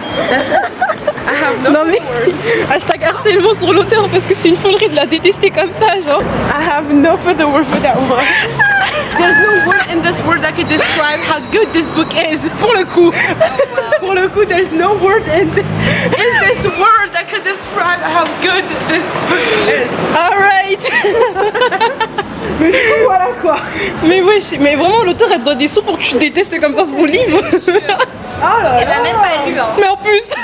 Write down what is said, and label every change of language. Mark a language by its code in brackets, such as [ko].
[en] That's it. I have no [fr] Non mais hashtag harcèlement sur l'auteur parce que c'est une folerie de la détester comme ça, genre. [en] I have no further word for that one. There's no word in this word that can describe how good this book is. [fr] Pour le coup, pour le coup, [en] there's no word in this word that can describe how good this book is. Alright. [fr] Mais voilà quoi. Mais wesh, mais vraiment l'auteur elle te donne des sous pour que tu détestes comme ça son livre. Oh là Elle l'a même pas lu, hein. Mais en plus.